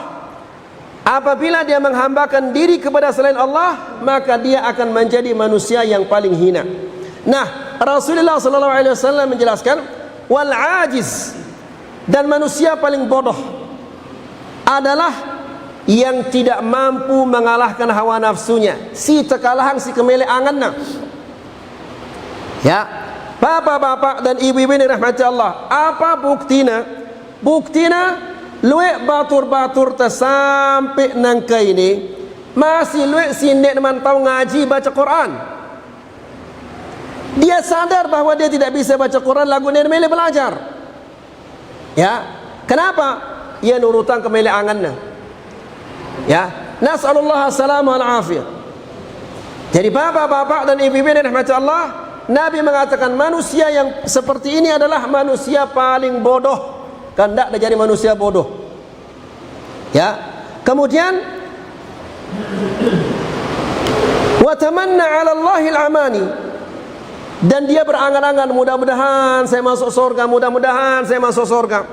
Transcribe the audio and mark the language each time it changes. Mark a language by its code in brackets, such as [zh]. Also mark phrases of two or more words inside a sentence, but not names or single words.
[id] Apabila dia menghambakan diri kepada selain Allah, maka dia akan menjadi manusia yang paling hina. Nah, Rasulullah SAW menjelaskan, [ar] والعجز, [id] dan manusia paling bodoh adalah yang tidak mampu mengalahkan hawa nafsunya. [sas] Si tekalahan si kemele anganna. [id] Ya, bapak-bapak dan ibu-ibu yang dirahmati Allah, apa buktina? [sas] Buktina luek batur-batur sampai nangka ini masih luek sindek mantau ngaji baca Quran. [id] Dia sadar bahwa dia tidak bisa baca Quran, lagu dia mele belajar. Ya, kenapa? [sas] Ia nurutan kemele anganna. [id] Ya, [ar] نسأل الله السلامة العافية. [id] Jadi bapak-bapak dan ibu-ibu yang dirahmati Allah, Nabi mengatakan manusia yang seperti ini adalah manusia paling bodoh. Kan tidak jadi manusia bodoh. Ya. Kemudian [ar] وتمنى على الله الأماني, [id] dan dia berangan-angan, mudah-mudahan saya masuk surga, mudah-mudahan saya masuk surga.